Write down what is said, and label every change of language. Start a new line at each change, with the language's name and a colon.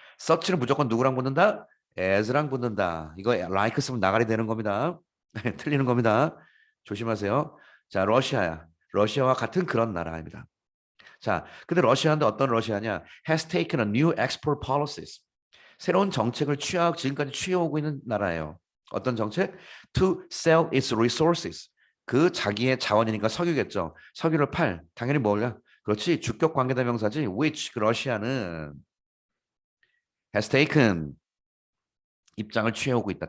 Korean: such는 무조건 누구랑 붙는다? as랑 붙는다. 이거 like 쓰면 나가리 되는 겁니다. 틀리는 겁니다. 조심하세요. 자, 러시아야. 러시아와 같은 그런 나라입니다. 자, 근데 러시아인데 어떤 러시아냐?
English: has taken a new export policies.
Korean: 새로운 정책을 지금까지 취해오고 있는 나라예요. 어떤 정책?
English: To sell its resources.
Korean: 그 자기의 자원이니까 석유겠죠. 석유를 당연히 뭐냐? 그렇지. 주격 관계대명사지. which 그 러시아는
English: has taken
Korean: 입장을 취해오고 있다.